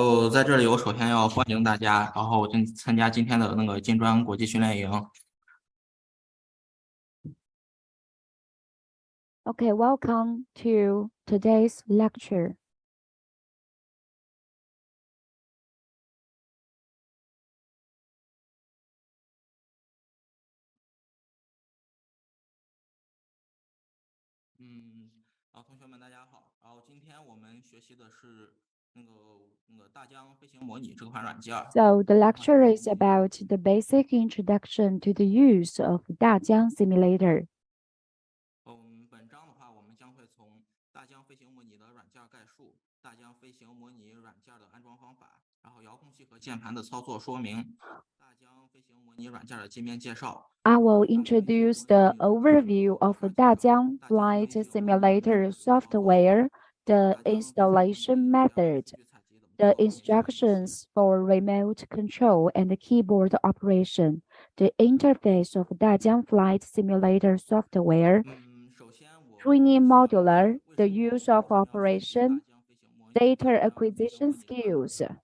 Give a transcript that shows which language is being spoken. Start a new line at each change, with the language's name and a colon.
Chinese: 在这里我首先要欢迎大家，然后参加今天的那个金砖国际训练营。
English: Okay, welcome to today's lecture.
Chinese: 同学们大家好，然后今天我们学习的是那个大疆飞行模拟这款软件。
English: So the lecture is about the basic introduction to the use of Dajiang simulator.
Chinese: 本章的话，我们将会从大疆飞行模拟的软件概述、大疆飞行模拟软件的安装方法，然后遥控器和键盘的操作说明、大疆飞行模拟软件的界面介绍。
English: I will introduce the overview of Dajiang flight simulator software, the installation method, the instructions for remote control and keyboard operation, the interface of Dajiang flight simulator software, training modular, the use of operation, data acquisition skills.